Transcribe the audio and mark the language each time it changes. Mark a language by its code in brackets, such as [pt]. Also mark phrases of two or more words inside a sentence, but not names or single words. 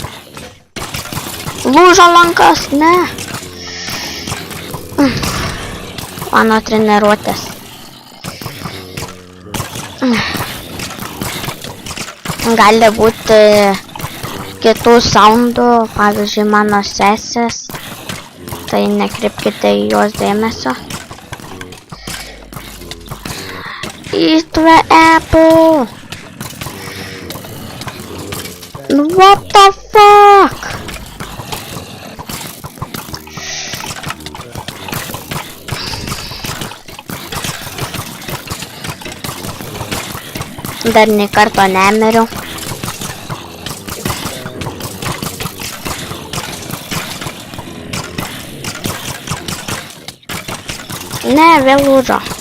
[lt] Lūžo lankas, ne. Mano treniruotės. Gali būti kitų soundų, pavyzdžiui, mano sesės. Tai nekreipkite į juos dėmesio. [en] Eat the apple! What the fuck? [lt] Dar nei karto nemiriau. Ne, vėl lūžo.